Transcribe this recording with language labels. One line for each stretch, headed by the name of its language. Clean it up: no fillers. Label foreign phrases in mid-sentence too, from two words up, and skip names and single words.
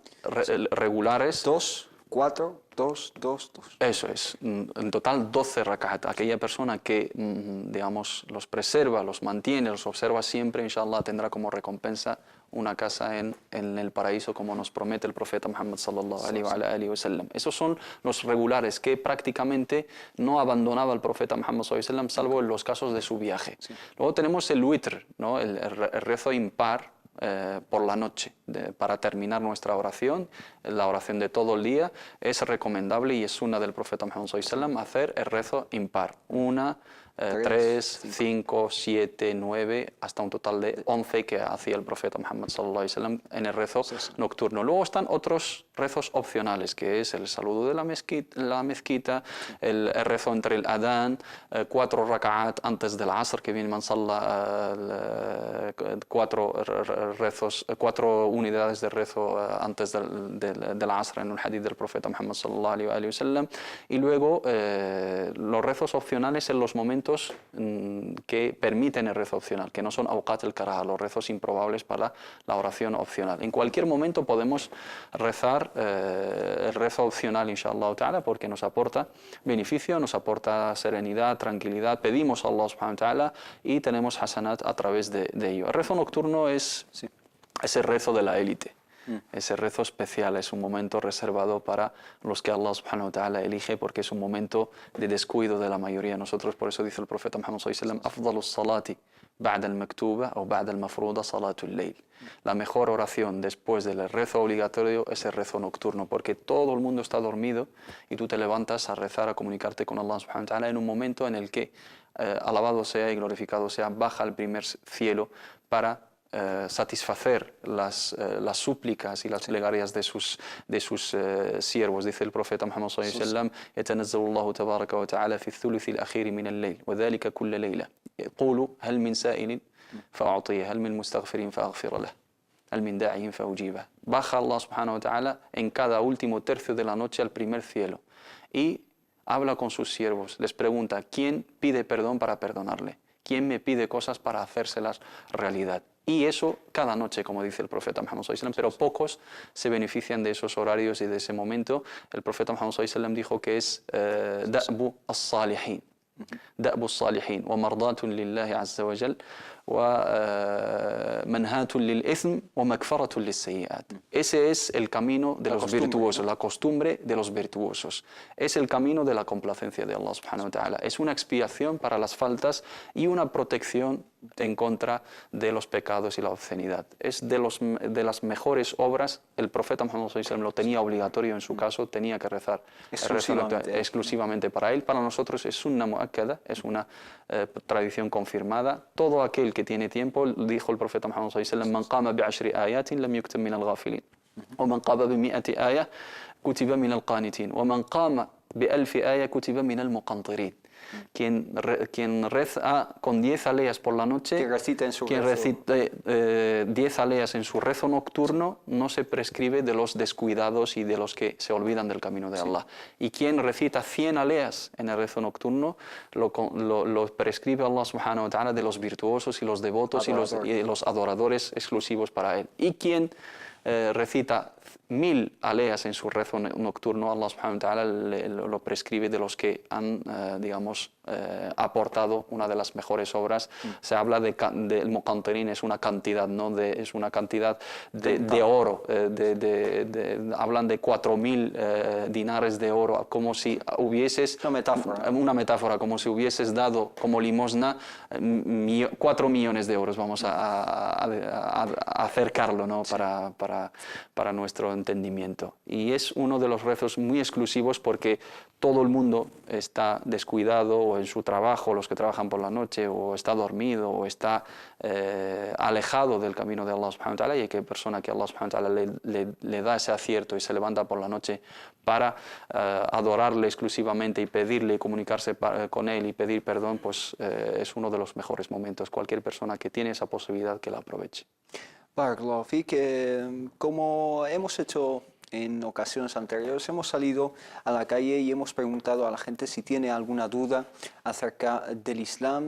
Spanish: Esos son las sunan regulares. 4, 2, 2, 2. Eso es, en total 12 rak'at. Aquella persona que, digamos, los preserva, los mantiene, los observa siempre, inshallah, tendrá como recompensa una casa en el paraíso, como nos promete el profeta Muhammad
Arabic: صلى الله عليه وسلم.
Spanish: Esos son los regulares que prácticamente no abandonaba el profeta Muhammad
Arabic: صلى الله عليه وسلم,
Spanish: salvo en los casos de su viaje. Sí. Luego tenemos el witr, ¿no? el rezo impar, por la noche, para terminar nuestra oración, la oración de todo el día. Es recomendable y es sunna del profeta Muhammad
Arabic: صلى الله عليه وسلم
Spanish: hacer el rezo impar. 1, 3, 5, 7, 9, hasta un total de 11 que hacía el profeta Muhammad
Arabic: صلى الله عليه وسلم
Spanish: en el rezo nocturno. Luego están otros rezos opcionales, que es el saludo de la mezquita, el rezo entre el adán, 4 rak'at antes del asr, que viene
Arabic: من صلى
Spanish: 4 unidades de rezo antes del asr en un hadith del profeta Muhammad
Arabic: صلى الله عليه وسلم.
Spanish: Y luego los rezos opcionales en los momentos que permiten el rezo opcional, que no son
Arabic: أوقات الكراهة,
Spanish: los rezos improbables para la oración opcional. En cualquier momento podemos rezar el rezo opcional,
Arabic: إن شاء الله تعالى,
Spanish: porque nos aporta beneficio, nos aporta serenidad, tranquilidad, pedimos a
Arabic: الله سبحانه وتعالى
Spanish: y tenemos hasanat a través de ello. El rezo nocturno es ese rezo de la élite. Ese rezo especial es un momento reservado para los que
Arabic: الله سبحانه وتعالى
Spanish: elige, porque es un momento de descuido de la mayoría de nosotros. Por eso dice el profeta Muhammad
Arabic: صلى الله عليه وسلم: أفضل الصلاة بعد المكتوبة
Spanish: o
Arabic: بعد المفروضة صلاة الليل.
Spanish: La mejor oración después del rezo obligatorio es el rezo nocturno, porque todo el mundo está dormido y tú te levantas a rezar, a comunicarte con
Arabic: الله سبحانه وتعالى
Spanish: en un momento en el que, alabado sea y glorificado sea, baja al primer cielo para satisfacer las súplicas y las plegarias de sus siervos. Dice el profeta Muhammad
Arabic: صلى الله عليه وسلم: يتنزل الله تبارك وتعالى في الثلث الأخير من الليل وذلك كل ليلة يقول هل من سائل فأعطيه هل من مستغفر فأغفر له هل من داعٍ فأجيبه.
Spanish: Baja
Arabic: الله سبحانه وتعالى
Spanish: en cada último tercio de la noche al primer cielo y habla con sus siervos, les pregunta: ¿quién pide perdón para perdonarle? ¿Quién me pide cosas para hacérselas realidad? Y eso cada noche, como dice el profeta Muhammad
Arabic: صلى الله عليه وسلم,
Spanish: pero pocos se benefician de esos horarios y de ese momento. El profeta Muhammad
Arabic: صلى الله عليه وسلم
Spanish: dijo que es
Arabic: دأب الصالحين دأب الصالحين ومرضاة لله عز وجل ومنهاة للإثم ومكفرة للسيئات.
Spanish: Ese es el camino de los virtuosos, la costumbre de los virtuosos. Es el camino de la complacencia de
Arabic: الله سبحانه وتعالى.
Spanish: Es una expiación para las faltas y una protección en contra de los pecados y la obscenidad. Es de las mejores obras. El profeta Muhammad
Arabic: صلى الله عليه وسلم
Spanish: lo tenía obligatorio en su caso, tenía que rezar exclusivamente para él. Para nosotros es
Arabic: سنة مؤكدة,
Spanish: es una tradición confirmada. Todo aquel que tiene tiempo, dijo el profeta Muhammad
Arabic: صلى الله عليه وسلم: من قام ب 10 آيات لم يكتب من الغافلين ومن قام ب 100 آية كتب من القانتين ومن قام ب 1000 آية كتب من المقنطرين.
Spanish: Quien reza con 10 aleas por la noche, quien recite 10 aleas en su rezo nocturno, no se prescribe de los descuidados y de los que se olvidan del camino de Allah. Y quien recita 100 aleas en el rezo nocturno, lo prescribe
Arabic: الله سبحانه وتعالى
Spanish: de los virtuosos y los devotos y los adoradores exclusivos para él. Y quien recita 1000 aleas en su rezo nocturno,
Arabic: الله سبحانه وتعالى
Spanish: lo prescribe de los que han, digamos, aportado una de las mejores obras. Se habla del muqantirin, es una cantidad, ¿no? Es una cantidad de oro, hablan de 4000 dinares de oro, como si hubieses, una metáfora, como si hubieses dado como limosna 4 millones de euros, vamos a acercarlo, ¿no? Para nuestro entendimiento. Y es uno de los rezos muy exclusivos, porque todo el mundo está descuidado, o en su trabajo, los que trabajan por la noche, o está dormido, o está alejado del camino de
Arabic: الله سبحانه وتعالى,
Spanish: y hay que persona que
Arabic: الله سبحانه وتعالى
Spanish: le da ese acierto y se levanta por la noche para adorarle exclusivamente y pedirle y comunicarse con él y pedir perdón, pues es uno de los mejores momentos. Cualquier persona que tiene esa posibilidad, que la aproveche.
Arabic: بارك الله فيك,
Spanish: como hemos hecho en ocasiones anteriores, hemos salido a la calle y hemos preguntado a la gente si tiene alguna duda acerca del Islam.